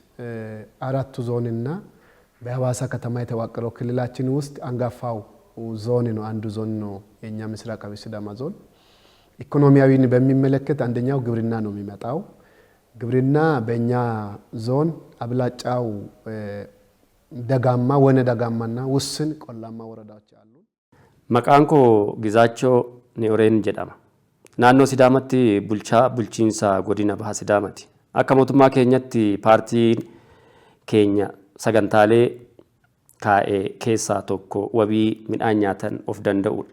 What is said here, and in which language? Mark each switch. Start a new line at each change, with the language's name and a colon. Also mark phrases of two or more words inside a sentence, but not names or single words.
Amharic: 4 ዞንና በሐዋሳ ከተማ የተዋቀረው ክልላችን ውስጥ አንጋፋው ዞን ነው። አንዱ ዞን ነው የኛ ምስራቃዊ ሲዳማ ዞን። ኢኮኖሚያዊን በሚመለከት አንደኛው ግብርና ነው የሚመጣው። ግብርና በእኛ ዞን አብላጫው ደጋማ ወነ ደጋማና ውስን ቆላማ ወረዳዎች አሉ።
Oromo: Maqaan koo Gizaachoo Neoreen jedhama. Naannoo Sidaamatti bulchiinsa godina Bahaa Sidaamaati. Akka mootummaa keenyatti paartiin keenya sagantaalee kaa'ee keessaa tokko wabii midhaan nyaatan of danda'udha.